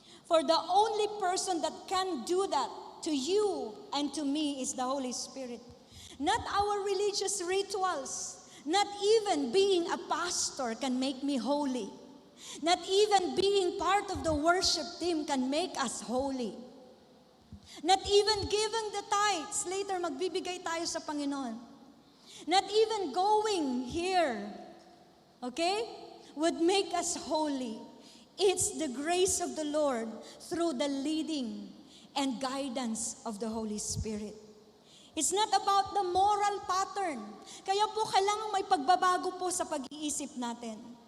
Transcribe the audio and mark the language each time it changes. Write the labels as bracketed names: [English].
[English] For the only person that can do that to you and to me is the Holy Spirit. Not our religious rituals. Not even being a pastor can make me holy. Not even being part of the worship team can make us holy. Not even giving the tithes. [Filipino] Later, magbibigay tayo sa Panginoon. [English] Not even going here, okay, would make us holy. It's the grace of the Lord through the leading and guidance of the Holy Spirit. It's not about the moral pattern. [Filipino] Kaya po kailangan may pagbabago po sa pag-iisip natin.